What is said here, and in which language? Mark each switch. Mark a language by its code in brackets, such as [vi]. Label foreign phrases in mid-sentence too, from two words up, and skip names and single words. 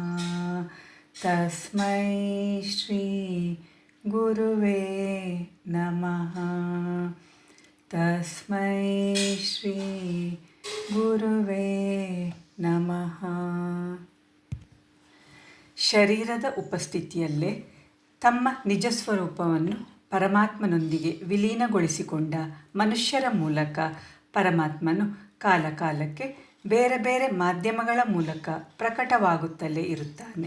[sa] ತಸ್ಮೈ ಶ್ರೀ ಗುರುವೇ ನಮಃ. ತಸ್ಮೈ ಶ್ರೀ ಗುರುವೇ ನಮಃ. [kn] ಶರೀರದ ಉಪಸ್ಥಿತಿಯಲ್ಲೇ ತಮ್ಮ ನಿಜ ಸ್ವರೂಪವನ್ನು ಪರಮಾತ್ಮನೊಂದಿಗೆ ವಿಲೀನಗೊಳಿಸಿಕೊಂಡ ಮನುಷ್ಯರ ಮೂಲಕ ಪರಮಾತ್ಮನು ಕಾಲಕಾಲಕ್ಕೆ ಬೇರೆ ಬೇರೆ ಮಾಧ್ಯಮಗಳ ಮೂಲಕ ಪ್ರಕಟವಾಗುತ್ತಲೇ ಇರುತ್ತಾನೆ.